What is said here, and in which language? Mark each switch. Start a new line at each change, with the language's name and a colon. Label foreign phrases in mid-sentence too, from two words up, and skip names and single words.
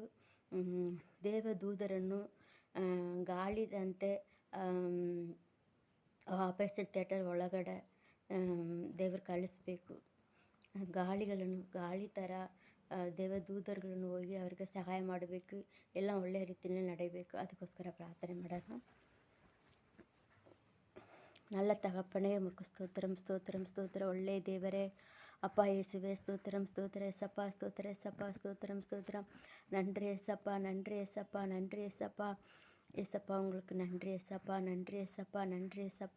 Kannada: ದೇವದೂತರನ್ನು ಗಾಳಿದಂತೆ ಆಪರೇಷನ್ ಥಿಯೇಟರ್ ಒಳಗಡೆ ದೇವರು ಕಳಿಸ್ಬೇಕು. ಗಾಳಿ ಥರ ದೇವದೂತರುಗಳನ್ನು ಹೋಗಿ ಅವರಿಗೆ ಸಹಾಯ ಮಾಡಬೇಕು. ಎಲ್ಲ ಒಳ್ಳೆಯ ರೀತಿಯಲ್ಲಿ ನಡೆಯಬೇಕು. ಅದಕ್ಕೋಸ್ಕರ ಪ್ರಾರ್ಥನೆ ಮಾಡೋಣ.
Tamil: நல்ல தகப்பனே, உமக்கு ஸ்தோத்திரம் ஸ்தோத்திரம் ஸ்தோத்திரம்.
Kannada: ஒಳ್ಳೆಯ ದೇವರೇ,
Tamil: அப்பா இயேசுவே ஸ்தோத்திரம் ஸ்தோத்திரம் ஏசப்பா ஸ்தோத்திரம் ஏசப்பா ஸ்தோத்திரம் ஸ்தோத்திரம். நன்றி ஏசப்பா, நன்றி ஏசப்பா, நன்றி ஏசப்பா. ஏசப்பா உங்களுக்கு நன்றி ஏசப்பா, நன்றி ஏசப்பா, நன்றி ஏசப்பா.